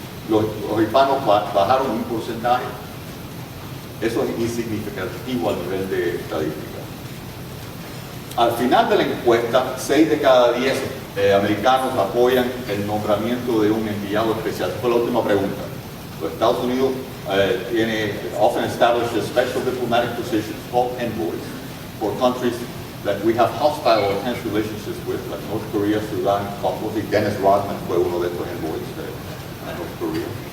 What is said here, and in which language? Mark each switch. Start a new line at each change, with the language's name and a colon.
Spanish: los hispanos bajaron un porcentaje. Eso es insignificativo a nivel de estadística. Al final de la encuesta, 6 de cada 10 americanos apoyan el nombramiento de un enviado especial. Fue la última pregunta. Los Estados Unidos tiene
English: often established special diplomatic positions called envoys for countries that we have hostile or tense relationships with, like North Korea, Sudan, Kosovo.
Spanish: Dennis Rodman fue uno de estos envoys de North Korea.